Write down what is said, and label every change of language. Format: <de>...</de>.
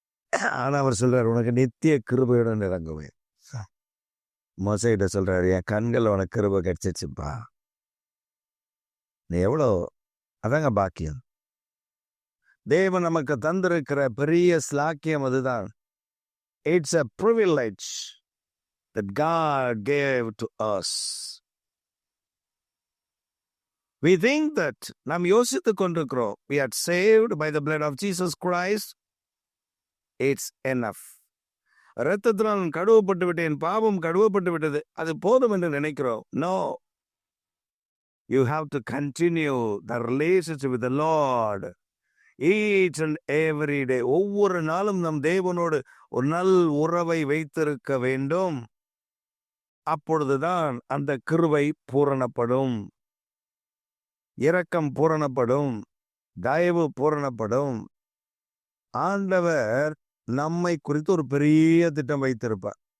<ta>ஆனா அவர் சொல்றாரு, உனக்கு நித்திய கிருபையுடன் இறங்குவேன். மோசேகிட்ட சொல்றாரு, என் கண்கள் உனக்கு கிருபை கிடைச்சிச்சுப்பா. நீ எவ்வளோ, அதாங்க பாக்கியம். தேவன் நமக்கு தந்திருக்கிற பெரிய ஸ்லாக்கியம் அதுதான்.</ta> <en>It's a privilege that God gave to us. We think that</en> <ta>நாம் யோசித்துக் கொண்டிருக்கிறோம்,</ta> <en>we are saved by the blood of Jesus Christ. It's enough.</en> <ta>இரத்தத்தினால் கழுவப்பட்டு விட்டேன், பாவம் கழுவப்பட்டு விட்டது, அது போதும் என்று நினைக்கிறோம்.</ta> <en>No. You have to continue the relationship with the Lord each and every day.</en> <ta>ஒவ்வொரு நாளும் நம் தேவனோடு ஒரு நல் உறவை வைத்திருக்க வேண்டும். அப்பொழுதுதான் அந்த கிருபை பூரணப்படும், இரக்கம் பூரணப்படும், தயவு பூரணப்படும். ஆண்டவர் நம்மை குறித்து ஒரு பெரிய திட்டம் வைத்திருப்பார்.</ta>